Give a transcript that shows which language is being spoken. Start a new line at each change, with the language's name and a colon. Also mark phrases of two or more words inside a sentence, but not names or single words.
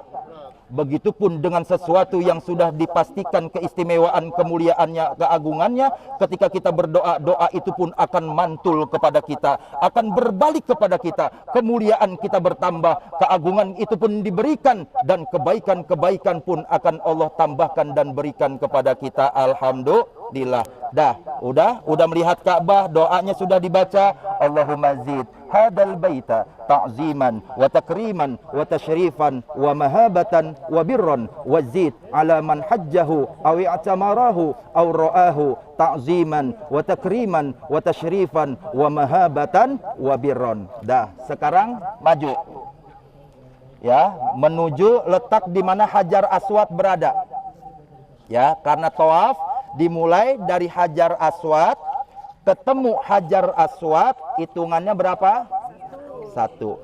Indonesian: Begitupun dengan sesuatu yang sudah dipastikan keistimewaan, kemuliaannya, keagungannya, ketika kita berdoa, doa itu pun akan mantul kepada kita, akan berbalik kepada kita. Kemuliaan kita bertambah, keagungan itu pun diberikan, dan kebaikan-kebaikan pun akan Allah tambahkan dan berikan kepada kita. Alhamdulillah. Udah melihat Ka'bah, doanya sudah dibaca.
Arabic: اللهم زد هذا البيت تعظيما وتكريما وتشريفا ومهابة وبرا وزد على من حجه أو اعتمره أو رآه تعظيما وتكريما وتشريفا ومهابة وبرا.
Indonesian: Sekarang maju. Ya, menuju letak di mana Hajar Aswad berada. Ya, karena tawaf dimulai dari Hajar Aswad, ketemu Hajar Aswad, hitungannya berapa? 1.